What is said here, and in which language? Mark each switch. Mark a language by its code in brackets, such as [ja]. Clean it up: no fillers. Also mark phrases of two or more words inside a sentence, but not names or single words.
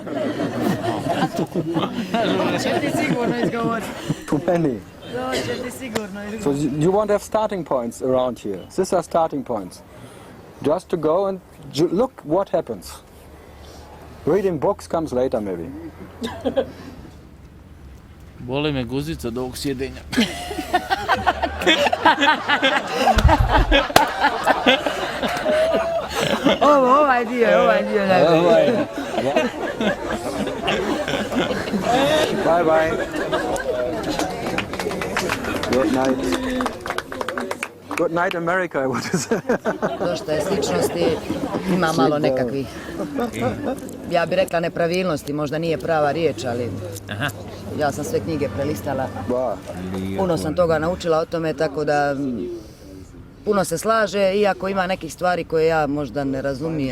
[en] Too many. So you won't have starting points around here. These are starting points. Just to go and look what happens. Reading books comes later maybe. [hr] Boli me guzica do ovog sjedenja. Ovaj dio najbolji. [en] Bye bye. Good night. Good night America, I would say. [hr] Dosta je sličnosti, ima malo nekakvih, ja bih rekla nepravilnosti, možda nije prava riječ, ali ja sam sve knjige prelistala. Puno sam toga naučila o tome, tako da puno se slaže, iako ima nekih stvari koje ja možda ne razumijem.